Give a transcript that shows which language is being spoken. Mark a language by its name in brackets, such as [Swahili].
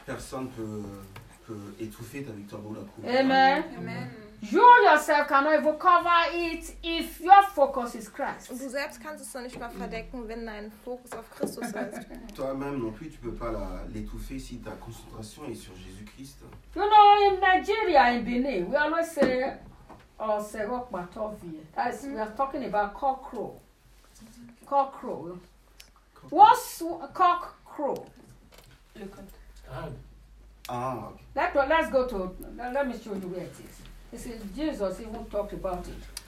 [French] Personne peut étouffer ta victoire ou la couper. [English] Amen. Amen. You yourself cannot even cover it if your focus is Christ. [German] Du selbst kannst es noch nicht mal verdecken, wenn dein Fokus auf Christus ist. [French] Toi-même non plus, tu peux pas l'étouffer si ta concentration est sur Jésus-Christ. [English] You know, in Nigeria, in Benin, we always say, "Oh, Serok Matovi." That is, we are talking about cockerel. Cockerel. What's a cockerel? Let me show you where it is. This is Jesus even talked about it.